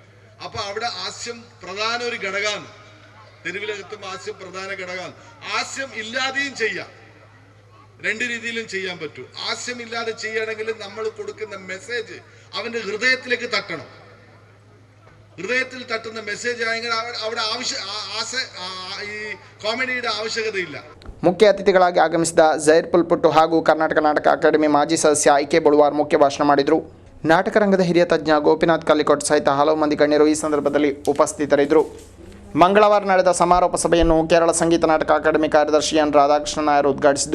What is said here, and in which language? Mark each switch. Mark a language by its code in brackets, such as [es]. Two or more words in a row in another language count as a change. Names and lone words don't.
[ml] അപ്പൊ അവിടെ ഹാസ്യം പ്രധാന ഒരു ഘടകമാണ്. തെരുവിലെത്തുമ്പോൾ ഹാസ്യം പ്രധാന ഘടകമാണ്. ഹാസ്യം ഇല്ലാതെയും ചെയ്യാം, 2 രീതിയിലും ചെയ്യാൻ പറ്റും. ഹാസ്യം ഇല്ലാതെ ചെയ്യണമെങ്കിൽ നമ്മൾ കൊടുക്കുന്ന മെസ്സേജ് അവന്റെ ഹൃദയത്തിലേക്ക് തട്ടണം. ഹൃദയത്തിൽ തട്ടുന്ന മെസ്സേജ് ആയെങ്കിൽ അവിടെ ഈ ಕಾಮಿಡಿയുടെ ಆವಶ್ಯಕತೆಯಿಲ್ಲ. [kn] ಮುಖ್ಯ ಅತಿಥಿಗಳಾಗಿ ಆಗಮಿಸಿದ ಜೈರ್ ಪುಲ್ಪುಟ್ಟು ಹಾಗೂ ಕರ್ನಾಟಕ ನಾಟಕ ಅಕಾಡೆಮಿ ಮಾಜಿ ಸದಸ್ಯ ಐಕೆ ಬಳುವಾರ್ ಮುಖ್ಯ ಭಾಷಣ ಮಾಡಿದರು. ನಾಟಕ ರಂಗದ ಹಿರಿಯ ತಜ್ಞ ಗೋಪಿನಾಥ್ ಕಲ್ಲಿಕೋಟ್ ಸಹಿತ ಹಲವು ಮಂದಿ ಗಣ್ಯರು ಈ ಸಂದರ್ಭದಲ್ಲಿ ಉಪಸ್ಥಿತರಿದ್ದರು. ಮಂಗಳವಾರ ನಡೆದ ಸಮಾರೋಪ ಸಭೆಯನ್ನು ಕೇರಳ ಸಂಗೀತ ನಾಟಕ ಅಕಾಡೆಮಿ ಕಾರ್ಯದರ್ಶಿ ಎನ್ ರಾಧಾಕೃಷ್ಣ ನಾಯರ್ ಉದ್ಘಾಟಿಸಿದರು.